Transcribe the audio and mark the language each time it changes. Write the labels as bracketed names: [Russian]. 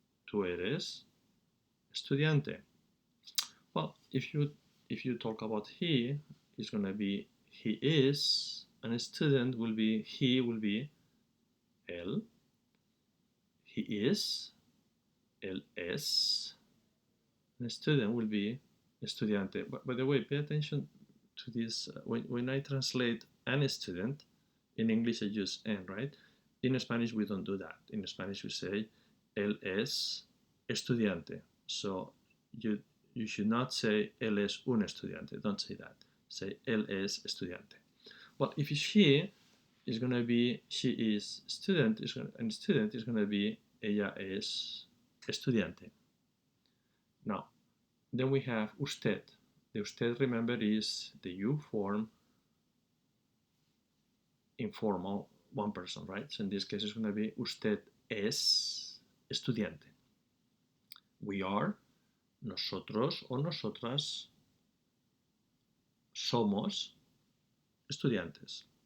[Spanish] Tú eres estudiante. [English] Well, if you talk about he, it's gonna be he is, and a student will be él, he is, [Spanish] él es, [English] and a student will be estudiante. But by the way, pay attention to this. When I translate an student, in English I use en, right? In Spanish we don't do that. In Spanish we say [Spanish] él es estudiante. [English] So you should not say [Spanish] él es un estudiante. [English] Don't say that. Say [Spanish] él es estudiante. [English] Well, if it's she, it's going to be she is student, and student is going to be [Spanish] ella es estudiante. [English] Now, then we have usted. The usted, remember, is the you form informal one person, right? So in this case, it's going to be [Spanish] usted es estudiante. [English] We are, [Spanish] nosotros o nosotras somos estudiantes.